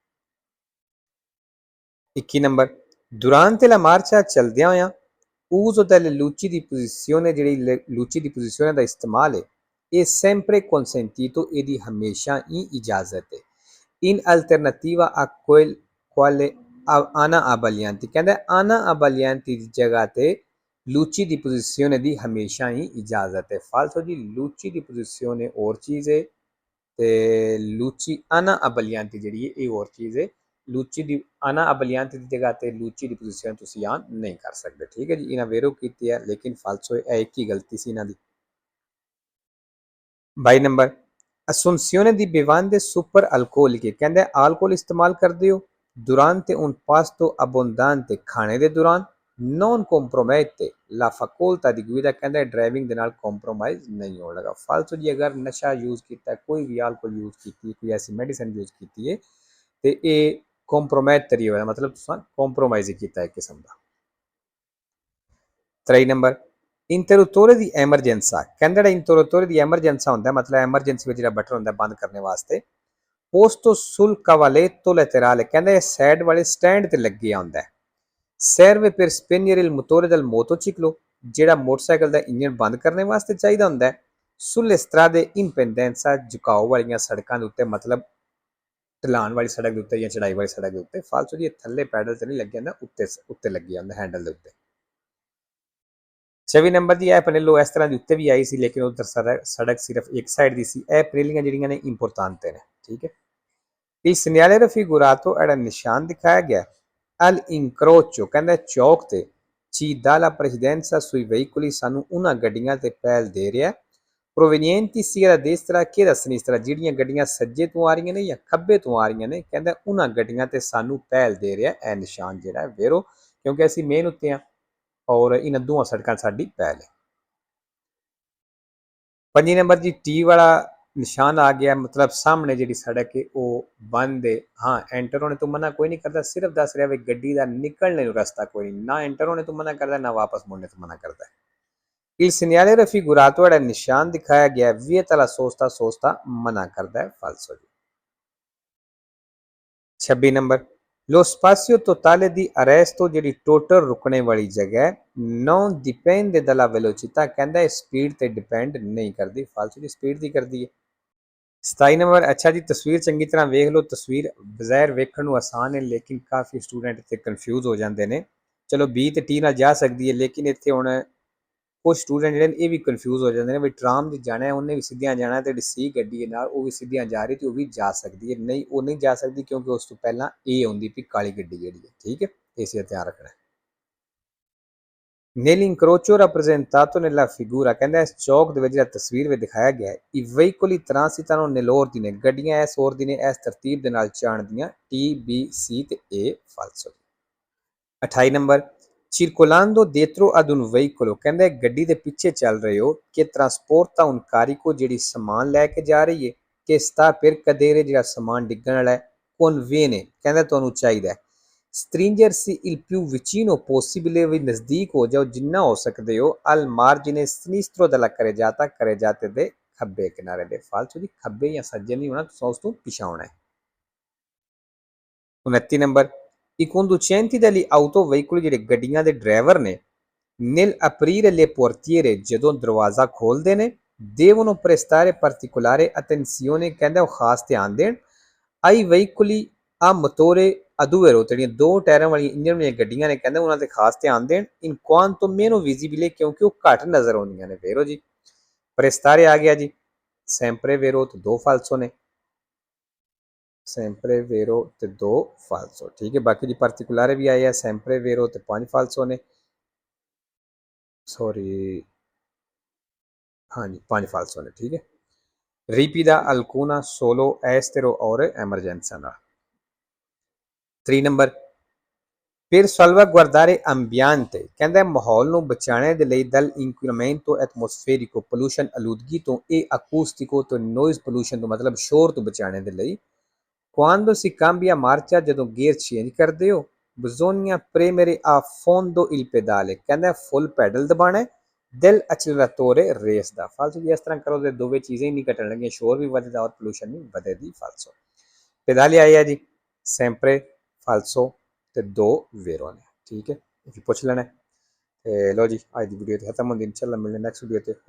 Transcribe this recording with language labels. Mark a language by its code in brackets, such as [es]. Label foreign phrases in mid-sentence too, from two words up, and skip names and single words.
[it] 21 ਨੰਬਰ durante la marcia [pa] ਚਲਦਿਆਂ ਹੋਇਆਂ [it] uso delle luci di posizione ਜਿਹੜੀ luci di posizione [pa] ਦਾ ਇਸਤੇਮਾਲ ਹੈ [it] è sempre consentito [pa] ਇਹਦੀ ਹਮੇਸ਼ਾ ਹੀ ਇਜਾਜ਼ਤ ਹੈ [it] in alternativa a quale ana abbaglianti ਕਹਿੰਦਾ ana abbaglianti [pa] ਦੀ ਜਗ੍ਹਾ ਤੇ [it] luci di posizione [pa] ਦੀ ਹਮੇਸ਼ਾ ਹੀ ਇਜਾਜ਼ਤ ਹੈ। ਫਾਲਸੋ ਜੀ [it] luci di posizione [pa] ਹੋਰ ਚੀਜ਼ ਹੈ ਤੇ [it] luci ana abbaglianti [pa] ਜਿਹੜੀ ਹੈ ਇਹ ਹੋਰ ਚੀਜ਼ ਹੈ। [it] luci di anabbaglianti [pa] ਦੀ ਜਗ੍ਹਾ ਤੇ [it] luci di posizione [pa] ਤੁਸੀਂ ਆਨ ਨਹੀਂ ਕਰ ਸਕਦੇ। ਠੀਕ ਹੈ ਜੀ, ਇਹਨਾਂ ਵੇਰੋ ਕੀਤੀ ਹੈ ਲੇਕਿਨ ਫਾਲਸੋ ਹੈ, ਇੱਕ ਹੀ ਗਲਤੀ ਸੀ ਇਹਨਾਂ ਦੀ। 22 ਨੰਬਰ [it] assunzione di bevande super alcoliche [pa] ਕਹਿੰਦੇ alcol ਇਸਤੇਮਾਲ ਕਰਦੇ ਹੋ [it] durante un pasto abbondante [pa] ਖਾਣੇ ਦੇ ਦੌਰਾਨ [it] non compromette la facoltà di guida [pa] ਕਹਿੰਦੇ ਡਰਾਈਵਿੰਗ ਦੇ ਨਾਲ ਕੰਪਰੋਮਾਈਜ਼ ਨਹੀਂ ਹੋਣ ਲੱਗਾ। ਫਾਲਸੋ ਜੀ ਅਗਰ ਨਸ਼ਾ ਯੂਜ਼ ਕੀਤਾ ਕੋਈ ਵੀ alcohol ਯੂਜ਼ ਕੀਤੀ ਕੋਈ ਐਸੀ ਮੈਡੀਸਨ ਯੂਜ਼ ਕੀਤੀ ਹੈ ਤੇ ਇਹ ਕੰਪਰੋਮਾਈਜ਼ ਹੋਇਆ ਮਤਲਬ ਤੁਸੀਂ ਕੰਪਰੋਮਾਈਜ਼ ਕੀਤਾ ਇੱਕ ਕਿਸਮ ਦਾ। 23 ਨੰਬਰ [it] interruttore di emergenza [pa] ਕਹਿੰਦਾ ਜਿਹੜਾ [it] interruttore di emergenza [pa] ਹੁੰਦਾ ਮਤਲਬ ਐਮਰਜੈਂਸੀ ਵਿੱਚ ਜਿਹੜਾ ਬਟਨ ਹੁੰਦਾ ਬੰਦ ਕਰਨ ਵਾਸਤੇ [it] posto sul cavalletto laterale [pa] ਕਹਿੰਦਾ ਇਹ ਸਾਈਡ ਵਾਲੇ ਸਟੈਂਡ ਤੇ ਲੱਗਿਆ ਹੁੰਦਾ। [it] serve per spegnere il motore del motociclo [pa] ਜਿਹੜਾ ਮੋਟਰਸਾਈਕਲ ਦਾ ਇੰਜਨ ਬੰਦ ਕਰਨ ਵਾਸਤੇ ਚਾਹੀਦਾ ਹੁੰਦਾ ਹੈ। [it] sulle strade in pendenza [pa] ਝੁਕਾਓ ਵਾਲੀਆਂ ਸੜਕਾਂ ਦੇ ਉੱਤੇ ਮਤਲਬ ਢਲਾਨ ਵਾਲੀ ਸੜਕ ਦੇ ਉੱਤੇ ਜਾਂ ਚੜਾਈ ਵਾਲੀ ਸੜਕ ਦੇ ਉੱਤੇ। ਫਾਲਸੋ ਜੀ ਇਹ ਥੱਲੇ ਪੈਡਲ ਤੇ ਨਹੀਂ ਲੱਗਿਆ ਹੁੰਦਾ ਉੱਤੇ ਉੱਤੇ ਲੱਗਿਆ ਹੁੰਦਾ ਹੈਂਡਲ ਦੇ ਉੱਤੇ। 26 ਨੰਬਰ ਦੀ ਇਹ ਪਨੇਲੋ ਇਸ ਤਰ੍ਹਾਂ ਦੀ ਉੱਤੇ ਵੀ ਆਈ ਸੀ ਲੇਕਿਨ ਉਧਰ ਸੜਕ ਸਿਰਫ ਇੱਕ ਸਾਈਡ ਦੀ ਸੀ। ਇਹ ਪਨੇਲੀਆਂ ਜਿਹੜੀਆਂ ਨੇ ਇੰਪੋਰਟੈਂਟ ਨੇ। ਠੀਕ ਹੈ। [it] il segnale raffigurato [pa] ਜਿਹੜਾ ਨਿਸ਼ਾਨ ਦਿਖਾਇਆ ਗਿਆ [it] al incrocio [pa] ਕਹਿੰਦਾ ਚੌਕ ਤੇ [it] ci dà la precedenza sui veicoli [pa] ਸਾਨੂੰ ਉਹਨਾਂ ਗੱਡੀਆਂ ਤੇ ਪਹਿਲ ਦੇ ਰਿਹਾ [it] provenienti sia da destra che da sinistra [pa] ਜਿਹੜੀਆਂ ਗੱਡੀਆਂ ਸੱਜੇ ਤੋਂ ਆ ਰਹੀਆਂ ਨੇ ਜਾਂ ਖੱਬੇ ਤੋਂ ਆ ਰਹੀਆਂ ਨੇ ਕਹਿੰਦਾ ਉਹਨਾਂ ਗੱਡੀਆਂ ਤੇ ਸਾਨੂੰ ਪਹਿਲ ਦੇ ਰਿਹਾ ਇਹ ਨਿਸ਼ਾਨ ਜਿਹੜਾ ਹੈ ਵੇਰੋ ਕਿਉਂਕਿ ਅਸੀਂ ਮੇਨ ਉੱਤੇ ਆ ਔਰ ਇਹਨਾਂ ਦੋਵਾਂ ਸੜਕਾਂ ਸਾਡੀ ਪਹਿਲ ਹੈ। 5 ਨੰਬਰ ਜੀ ਟੀ ਵਾਲਾ ਨਿਸ਼ਾਨ ਆ ਗਿਆ, ਮਤਲਬ ਸਾਹਮਣੇ ਜਿਹੜੀ ਸੜਕ ਹੈ ਉਹ ਬੰਦ ਹੈ। ਹਾਂ, ਐਂਟਰ ਹੋਣੇ ਤੋਂ ਮਨਾ ਕੋਈ ਨਹੀਂ ਕਰਦਾ, ਸਿਰਫ ਦੱਸ ਰਿਹਾ ਵੀ ਗੱਡੀ ਦਾ ਨਿਕਲਣੇ ਨੂੰ ਰਸਤਾ ਕੋਈ ਨਹੀਂ, ਨਾ ਐਂਟਰ ਹੋਣੇ ਤੋਂ ਮਨਾ ਕਰਦਾ, ਨਾ ਵਾਪਸ ਮੁੜਨੇ ਤੋਂ ਮਨਾ ਕਰਦਾ ਹੈ। [it] Il segnale raffigurato era il [pa] ਨਿਸ਼ਾਨ ਦਿਖਾਇਆ ਗਿਆ [it] vieta la sosta, sosta [pa] ਮਨਾ ਕਰਦਾ ਹੈ, [it] falso ਜੀ। 26 ਨੰਬਰ lo spazio totale di arresto [pa] ਜਿਹੜੀ ਟੋਟਲ ਰੁਕਣੇ ਵਾਲੀ ਜਗ੍ਹਾ ਹੈ [it] non dipende dalla velocità, [pa] ਕਹਿੰਦਾ ਹੈ ਸਪੀਡ ਤੇ ਡਿਪੈਂਡ ਨਹੀਂ ਕਰਦੀ, falso ਜੀ, ਸਪੀਡ ਦੀ ਕਰਦੀ ਹੈ। 27 ਨੰਬਰ ਅੱਛਾ ਜੀ, ਤਸਵੀਰ ਚੰਗੀ ਤਰ੍ਹਾਂ ਵੇਖ ਲਓ। ਤਸਵੀਰ ਬਜ਼ਾਹਿਰ ਵੇਖਣ ਨੂੰ ਆਸਾਨ ਹੈ, ਲੇਕਿਨ ਕਾਫੀ ਸਟੂਡੈਂਟ ਇੱਥੇ ਕਨਫਿਊਜ਼ ਹੋ ਜਾਂਦੇ ਨੇ। ਚਲੋ ਬੀ ਤੇ ਟੀ ਨਾਲ ਜਾ ਸਕਦੀ ਹੈ, ਲੇਕਿਨ ਇੱਥੇ ਹੁਣ ਕੁਝ ਸਟੂਡੈਂਟ ਜਿਹੜੇ ਨੇ ਇਹ ਵੀ ਕਨਫਿਊਜ਼ ਹੋ ਜਾਂਦੇ ਨੇ ਵੀ ਟਰਾਮ ਦੀ ਜਾਣਾ ਹੈ, ਉਹਨੇ ਵੀ ਸਿੱਧੀਆਂ ਜਾਣਾ ਤੇ ਜਿਹੜੀ ਸੀ ਗੱਡੀ ਹੈ ਨਾਲ ਉਹ ਵੀ ਸਿੱਧੀਆਂ ਜਾ ਰਹੀ ਤੇ ਉਹ ਵੀ ਜਾ ਸਕਦੀ ਹੈ। ਨਹੀਂ, ਉਹ ਨਹੀਂ ਜਾ ਸਕਦੀ ਕਿਉਂਕਿ ਉਸ ਤੋਂ ਪਹਿਲਾਂ ਇਹ ਆਉਂਦੀ ਵੀ ਕਾਲੀ ਗੱਡੀ ਜਿਹੜੀ ਹੈ, ਠੀਕ ਹੈ, ਇਸੇ ਦਾ ਧਿਆਨ ਰੱਖਣਾ। [it] Nell'incrocio rappresentato nella figura, [pa] ਕਹਿੰਦਾ ਇਸ ਚੌਕ ਦੇ ਵਿੱਚ ਜਿਹੜਾ ਤਸਵੀਰ ਵਿੱਚ ਦਿਖਾਇਆ ਗਿਆ ਹੈ [it] i veicoli transitano nell'ordine, [pa] ਗੱਡੀਆਂ ਇਸ ordine ਇਸ ਤਰਤੀਬ ਦੇ ਨਾਲ ਚੱਲਦੀਆਂ T B C ਤੇ A, falso। [it] 28 ਨੰਬਰ circolando dietro ad un veicolo, [pa] ਕਹਿੰਦਾ ਗੱਡੀ ਦੇ ਪਿੱਛੇ ਚੱਲ ਰਹੇ ਹੋ ਕਿ [it] trasporta un carico, [pa] ਜਿਹੜੀ ਸਮਾਨ ਲੈ ਕੇ ਜਾ ਰਹੀ ਹੈ, ਕਿ [it] sta per cadere, [pa] ਜਿਹੜਾ ਸਮਾਨ ਡਿੱਗਣ ਵਾਲਾ ਹੈ, conviene, ਕਹਿੰਦਾ ਤੁਹਾਨੂੰ ਚਾਹੀਦਾ ਹੈ। [it] stringersi il più vicino possibile, [pa] ਵੀ ਨਜ਼ਦੀਕ ਹੋ ਜਾਓ ਜਿੰਨਾ ਹੋ ਸਕਦੇ ਹੋ, [it] al margine sinistro della carreggiata, carreggiate [pa] ਦੇ ਖੱਬੇ ਕਿਨਾਰੇ ਦੇ, falso ਜੀ, ਖੱਬੇ ਜਾਂ ਸੱਜੇ ਨਹੀਂ ਹੋਣਾ, ਤੁਸੀਂ ਉਸ ਤੋਂ ਪਿਛਾ ਹੋਣਾ ਹੈ। [it] 29 ਨੰਬਰ i conducenti degli autoveicoli, [pa] ਜਿਹੜੇ ਗੱਡੀਆਂ ਦੇ ਡਰਾਈਵਰ ਨੇ, [it] nel aprire le portiere, [pa] ਜਦੋਂ ਦਰਵਾਜ਼ਾ ਖੋਲਦੇ ਨੇ, [it] devono prestare particolare attenzione, [pa] ਕਹਿੰਦਾ ਉਹ ਖਾਸ ਧਿਆਨ ਦੇਣ [it] ai veicoli a motore a due ruote, [pa] ਜਿਹੜੀਆਂ ਦੋ ਟਾਇਰਾਂ ਵਾਲੀਆਂ ਇੰਜਨ ਵਾਲੀਆਂ ਗੱਡੀਆਂ ਨੇ, ਕਹਿੰਦਾ ਉਹਨਾਂ ਤੇ ਖਾਸ ਧਿਆਨ ਦੇਣ, [it] in quanto meno visibile, [pa] ਕਿਉਂਕਿ ਉਹ ਘੱਟ ਨਜ਼ਰ ਆਉਂਦੀਆਂ ਨੇ। ਵੇਰੋ ਜੀ, prestare ਆ ਗਿਆ ਜੀ, [it] sempre vero [pa] ਤੇ ਦੋ falso ਨੇ, [it] sempre vero [pa] ਤੇ ਦੋ falso, ਠੀਕ ਹੈ। ਬਾਕੀ ਜੀ particolare ਵੀ ਆਏ ਆ, [it] sempre vero [pa] ਤੇ 5 falso ਨੇ, ਸੌਰੀ, ਹਾਂਜੀ 5 falso ਨੇ, ਠੀਕ ਹੈ। [it] ripida alcuna solo estero or emergenza ਨਾਲ। 3 ਨੰਬਰ per salvaguardare ambiente, [pa] ਕਹਿੰਦਾ ਮਾਹੌਲ ਨੂੰ ਬਚਾਉਣ ਦੇ ਲਈ [it] dal inquinamento atmosferico, [pa] pollution ਆਲੂਦਗੀ ਤੋਂ, [it] e acustico [pa] ਤੋਂ [en] noise pollution [pa] ਤੋਂ, ਮਤਲਬ ਸ਼ੋਰ ਤੋਂ ਬਚਾਉਣ ਦੇ ਲਈ, [it] quando si cambia marcia, [pa] ਜਦੋਂ ਗੇਅਰ ਚੇਂਜ ਕਰਦੇ ਹੋ, [it] bisogna premere a fondo il pedale, [pa] ਕਹਿੰਦਾ ਫੁੱਲ ਪੈਡਲ ਦਬਾਣਾ [it] del acceleratore, [pa] ਰੇਸ ਦਾ, falso ਜੀ। ਇਸ ਤਰ੍ਹਾਂ ਕਰੋ ਤੇ ਦੋਵੇਂ ਚੀਜ਼ਾਂ ਹੀ ਨਹੀਂ ਘਟਣ ਲੱਗੀਆਂ, ਸ਼ੋਰ ਵੀ ਵਧਦਾ ਔਰ ਪੋਲੂਸ਼ਨ ਵੀ ਵਧੇਗੀ, falso। ਪੈਦਾਲੇ ਆਇਆ ਜੀ, [it] sempre falso [pa] ਤੇ ਦੋ ਵੇਰੋ ਨੇ, ਠੀਕ ਹੈ, ਇਹ ਪੁੱਛ ਲੈਣਾ। ਤੇ ਲੋ ਜੀ, ਅੱਜ ਦੀ ਵੀਡੀਓ ਤੇ ਖਤਮ ਹੁੰਦੀ, ਇਨਸ਼ਾਅੱਲਾ ਮਿਲਦੇ ਨੈਕਸਟ ਵੀਡੀਓ ਤੇ।